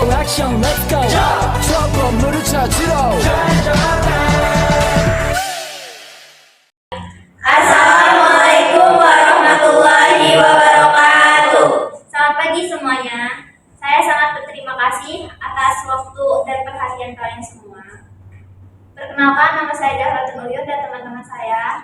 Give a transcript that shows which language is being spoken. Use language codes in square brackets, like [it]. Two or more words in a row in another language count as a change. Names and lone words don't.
[ko] 액션 [en] let's go [ko] 저 건물을 찾으러 [ar] السلام عليكم ورحمة الله وبركاته. [id] Selamat pagi semuanya. Saya sangat berterima kasih atas waktu dan perhatian kalian semua. Perkenalkan, nama saya Dahratul Uyun dan teman-teman saya.